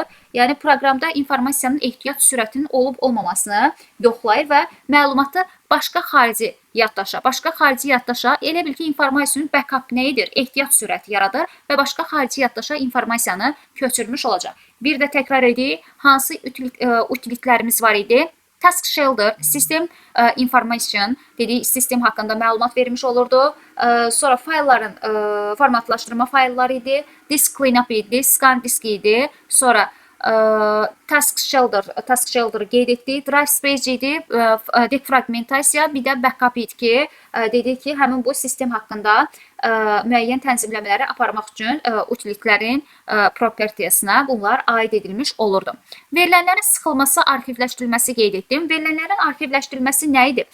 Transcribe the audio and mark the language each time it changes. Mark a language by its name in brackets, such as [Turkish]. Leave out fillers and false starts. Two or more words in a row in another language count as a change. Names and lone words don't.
[Azerbaijani] Yəni proqramda informasiyanın ehtiyat sürətinin olub-olmamasını yoxlayır və məlumatı başqa xarici yaddaşa, elə bil ki, informasiyanın backup nəyidir? Ehtiyat sürəti yaradır və başqa xarici yaddaşa informasiyanı köçürmüş olacaq. Bir də təkrar edək, hansı utilitlərimiz var idi? [English] Task shelter, system information, [Azerbaijani] dedik, sistem haqqında məlumat vermiş olurdu. Sonra faylların formatlaşdırma faylları idi. [English] Disk cleanup [Azerbaijani] idi, [English] scan disk [Azerbaijani] idi. Sonra [English] task shelter [Azerbaijani] qeyd etdik, [English] drive space [Azerbaijani] idi, defragmentasiya, bir də backup idi ki, dedik ki, həmin bu sistem haqqında müəyyən tənzimləmələri aparmaq üçün utilitlərin propertiyasına bunlar aid edilmiş olurdu. Verilənlərin sıxılması, arxivləşdirilməsi qeyd etdim. Verilənlərin arxivləşdirilməsi nə idi?